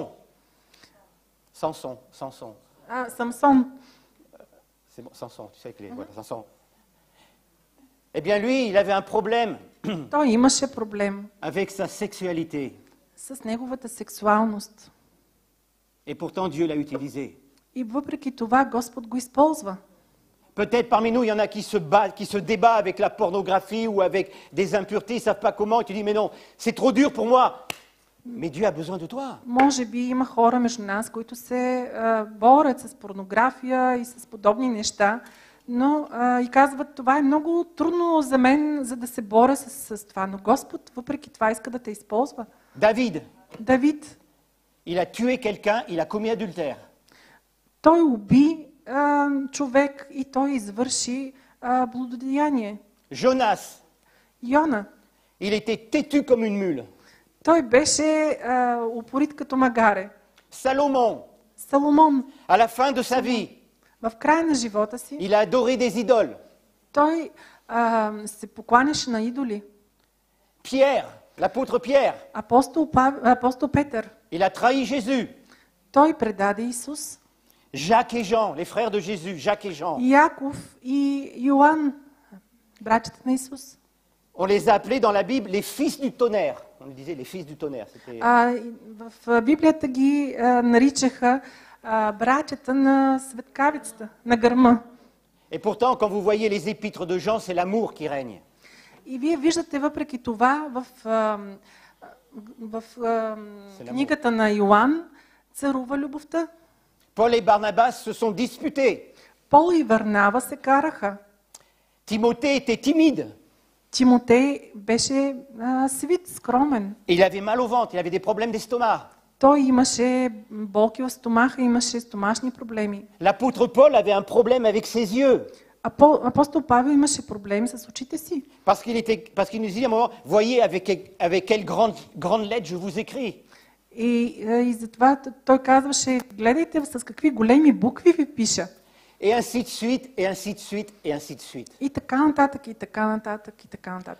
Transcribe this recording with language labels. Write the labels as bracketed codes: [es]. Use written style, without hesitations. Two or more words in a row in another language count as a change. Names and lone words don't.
[bg] Самсон. [fr] C'est bon, Samson, tu sais qu'il est... Voilà, Samson. Eh bien, lui, il avait un problème [bg] Той имаше проблем [fr] avec sa sexualité. [bg] с неговата сексуалност. [fr] Et pourtant, Dieu l'a utilisé. [bg] И въпреки това Господ го използва. [fr] Peut-être parmi nous, il y en a qui se débattent avec la pornographie ou avec des impuretés, ils ne savent pas comment, et tu dis, mais non, c'est trop dur pour moi. Mais Dieu a besoin de toi. [bg] Може би има хора между нас, които се борят с порнография и с подобни неща, но и казват, това е много трудно за мен, за да се боря с това. Но Господ, въпреки това, иска да те използва. [fr] David, [bg] Давид, [fr] il a tué quelqu'un, il a commis adultère. [bg] той уби човек и той извърши блудодеяние. [fr] Jonas, [bg] Йона, [fr] il était têtu comme une mule. [bg] той беше упорит като магаре. [fr] Salomon, [bg] Соломон, [fr] à la fin de sa vie, [bg] в края на живота си, [fr] il a adoré des idoles. [bg] той се покланяше на идоли. [fr] Pierre, l'apôtre Pierre, [bg] Апостол Петър, [fr] il a trahi Jésus. [bg] той предаде Исус. [fr] Jacques et Jean, les frères de Jésus, Jacques et Jean, [bg] Яков и Йоан, братята на Исус. [fr] on les a appelés dans la Bible les fils du tonnerre. On disait les fils du tonnerre. [bg] В Библията ги наричаха братята на светкавицата, на гърма. [fr] Et pourtant, quand vous voyez les épîtres de Jean, c'est l'amour qui règne. [bg] И вие виждате въпреки това в книгата на Йоан царува любовта. [fr] Paul et Barnabas se sont disputés. [bg] Пол и Варнава се караха. [fr] Timothée était timide. [bg] Тимотей беше свит, скромен. [fr] Il avait mal au ventre, il avait des problèmes d'estomac. [bg] Той имаше болки в стомаха, имаше стомашни проблеми. [fr] L'apôtre Paul avait un problème avec ses yeux. [bg] Апостол Павел имаше проблеми с очите си. [fr] Parce qu'il nous dit à un moment, voyez avec quelle grande lettre je vous écris. [bg] И затова той казваше, гледайте с какви големи букви ви пиша. [fr] Et ainsi de suite, et ainsi de suite, et ainsi de suite. [bg] И така нататък, и така нататък, и така нататък.